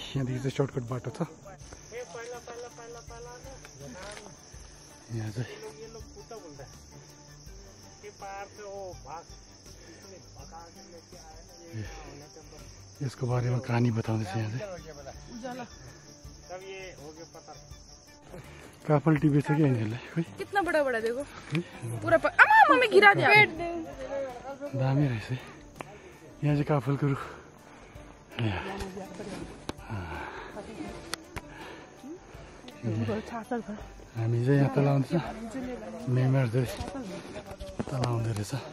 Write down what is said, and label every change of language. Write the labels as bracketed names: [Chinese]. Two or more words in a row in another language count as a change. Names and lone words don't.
[Nepali] यहाँदेखि चाहिँ सर्टकट बाटो छ। यहाँ चाहिँ यसको बारेमा कहानी बताउँदैछ। यहाँ चाहिँ काफल टिपेछ कि यिनीहरूले खोइ। [Hindi] कितना बड़ा बड़ा देखो पूरा अम्मा मम्मी गिरा दिया। [Nepali] दामी रहेछ है। यहाँ चाहिँ काफलको रुख। हामी चाहिँ यहाँ तल आउँदैछ। मेमर चाहिँ तल आउँदो रहेछ।